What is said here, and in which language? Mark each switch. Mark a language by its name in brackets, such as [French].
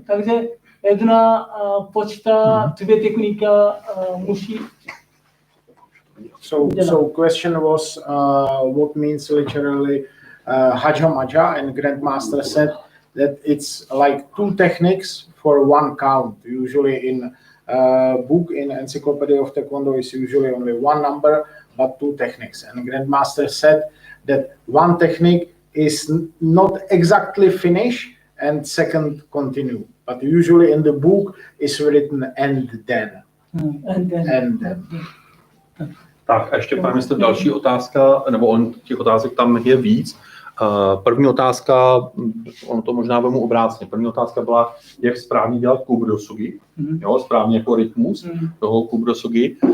[Czech] Takže jedna počta, dvě technika musí. [English] So question was what means literally haja maja, and Grandmaster said that it's like two techniques for one count. Usually in book, in Encyclopedia of Taekwondo is usually only one number, but two techniques. And Grandmaster said that one technique is not exactly finish and second continue, but usually in the book is written and then. And then. [Czech] Tak a ještě, pane mistr, další otázka, nebo těch otázek tam je víc. První otázka, ono to možná vemu obráceně. První otázka byla, jak správně dělat kubrosugi, jo, správně jako rytmus toho kubrosugi.